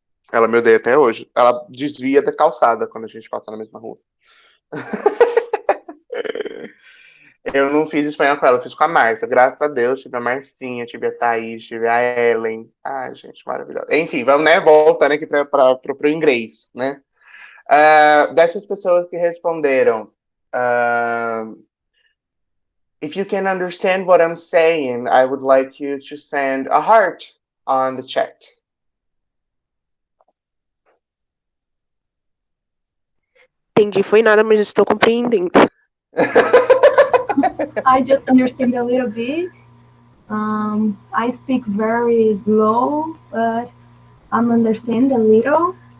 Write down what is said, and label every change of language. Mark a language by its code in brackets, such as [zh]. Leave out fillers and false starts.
[pt] Ela me odeia até hoje. Ela desvia da calçada quando a gente passa na mesma rua. Eu não fiz espanhol com ela, eu fiz com a Marta. Graças a Deus, tive a Marcinha, tive a Thaís, tive a Ellen. Ai, gente, maravilhosa. Enfim, vamos, né? Voltando aqui pro inglês, né? Dessas pessoas que responderam, [en] if you can understand what I'm saying, I would like you to send a heart on the chat. [pt] Entendi, foi nada, mas estou compreendendo. [en] I just understand a little bit. I speak very slow, but I'm understand a little.